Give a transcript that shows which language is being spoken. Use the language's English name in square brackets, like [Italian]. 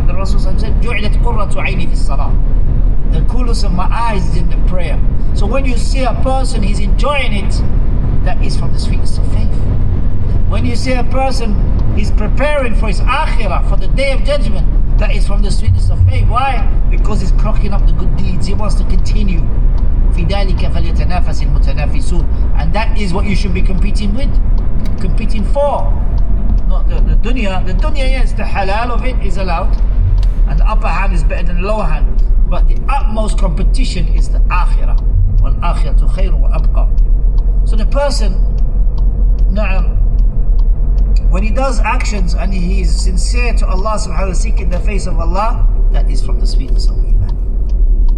[English] The Rasul said, [Arabic] "Ju'ilat qurratu aini fi salah." [English] The coolness of my eyes is in the prayer. So when you see a person, he's enjoying it, that is from the sweetness of faith. When you see a person, he's preparing for his akhirah, for the day of judgment, that is from the sweetness of faith. Why? Because he's clocking up the good deeds. He wants to continue. [Arabic] في ذلك فليتنافس المتنافسون. [English] And that is what you should be competing with, competing for. Not the dunya. The dunya, yes, the halal of it is allowed, and the upper hand is better than the lower hand. But the utmost competition is the akhirah. [Arabic] وَالْآخِرَةُ خَيْرٌ وَأَبْقَى. [English] So the person, when he does actions and he is sincere to Allah subhanahu wa ta'ala, seeking the face of Allah, that is from the sweetness of iman.